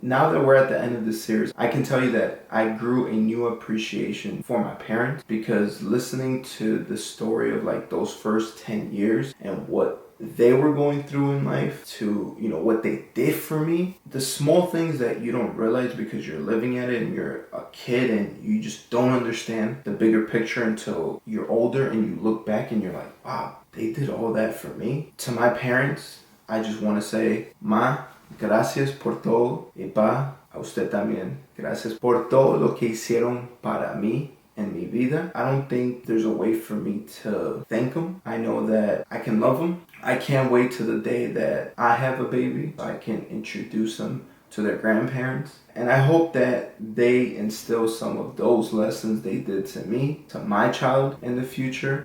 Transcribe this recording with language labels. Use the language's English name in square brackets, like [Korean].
[English] Now that we're at the end of this series, I can tell you that I grew a new appreciation for my parents, because listening to the story of like those first 10 years and what they were going through in life to, you know, what they did for me, the small things that you don't realize because you're living at it and you're a kid and you just don't understand the bigger picture until you're older and you look back and you're like, wow, they did all that for me. To my parents, I just want to say, Ma, gracias por todo, y pa, a usted también. [Spanish] Gracias por todo lo que hicieron para mí en mi vida. [English] I don't think there's a way for me to thank them. I know that I can love them. I can't wait till the day that I have a baby so I can introduce them to their grandparents. And I hope that they instill some of those lessons they did to me, to my child in the future.